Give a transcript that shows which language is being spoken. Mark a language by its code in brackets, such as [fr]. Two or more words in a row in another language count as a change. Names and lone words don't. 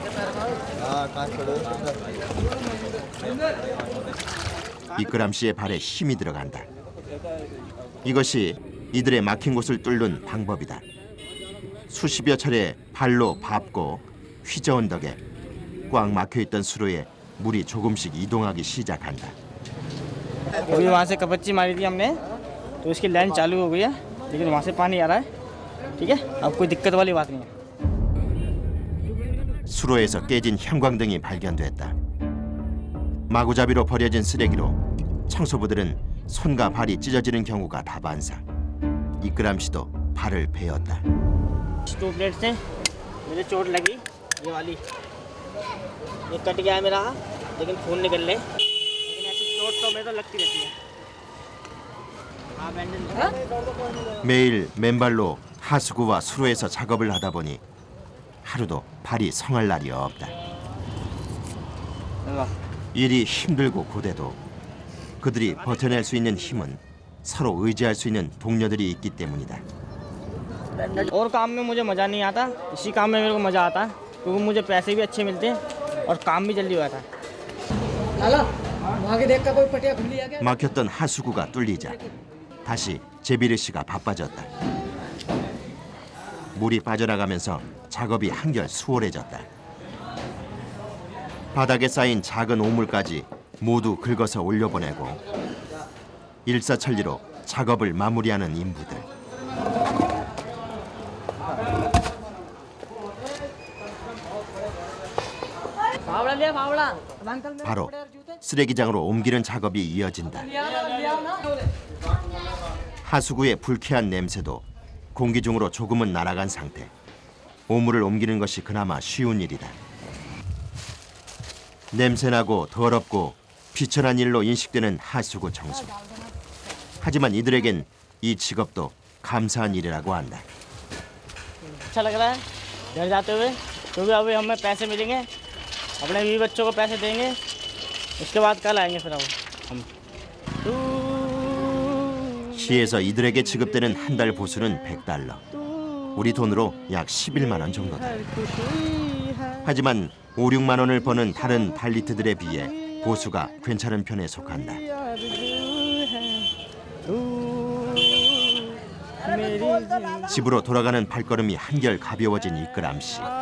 [ko] 이끄람 씨의 발에 힘이 들어간다. 이것이 이들의 막힌 곳을 뚫는 방법이다. 수십여 차례 발로 밟고 휘저은 덕에 꽉 막혀있던 수로에 물이 조금씩 이동하기 시작한다. [hi] अभी वहाँ से कपच्ची मारी थी हमने तो उसकी लाइन चालू हो गई है लेकिन वहाँ से पानी आ रहा है ठीक है अब कोई दिक्कत वाली बात नहीं है [ko] 수로에서 깨진 형광등이 발견됐다. 마구잡이로 버려진 쓰레기로 청소부들은 손과 발이 찢어지는 경우가 다반사. 이끄람 씨도 발을 베었다. [hi] ट्यूबलाइट से मेरे चोट लगी ये वाली ये कट गया है मेरा लेकिन खून निकल ले लेकिन ऐसी चोट तो मेरे तो लगती रहती है हाँ बैंडेज [ko] 매일 맨발로 하수구와 수로에서 작업을 하다 보니 하루도 발이 성할 날이 없다. 일이 힘들고 고되도 그들이 버텨낼 수 있는 힘은 서로 의지할 수 있는 동료들이 있기 때문이다. [hi] और काम में मुझे मज़ा नहीं आता इसी काम में मेरे को मज़ा आता है क्योंकि मुझे पैसे भी अच्छे मिलते हैं और काम भी जल्दी हो जाता है लाला वहाँ के देख का कोई पटिया खुली है क्या [ko] 막혔던 하수구가 뚫리자 다시 제비르 씨가 바빠졌다. 물이 빠져나가면서 작업이 한결 수월해졌다. 바닥에 쌓인 작은 오물까지 모두 긁어서 올려보내고 일사천리로 작업을 마무리하는 인부들. [hi] फावड़ा लिया फावड़ा अंकल मेरे [ko] 바로 [hi] कपड़े और जूते [ko] 쓰레기장으로 옮기는 작업이 이어진다. [hi] लिया ना [ko] 하수구의 불쾌한 냄새도 공기 중으로 조금은 날아간 상태. 오물을 옮기는 것이 그나마 쉬운 일이다. 냄새나고 더럽고 비천한 일로 인식되는 하수구 청소. 하지만 이들에겐 이 직업도 감사한 일이라고 한다. [hi] अच्छा लग रहा है घर जाते हुए क्योंकि अभी हमें पैसे मिलेंगे अपने बीवी बच्चों को पैसे देंगे उसके बाद कल आएंगे फिर अब हम [ko] 시에서 이들에게 지급되는 한 달 보수는 100달러. 우리 돈으로 약 11만 원 정도다. 하지만 5, 6만 원을 버는 다른 달리트들에 비해 보수가 괜찮은 편에 속한다. 집으로 돌아가는 발걸음이 한결 가벼워진 이끌암 씨.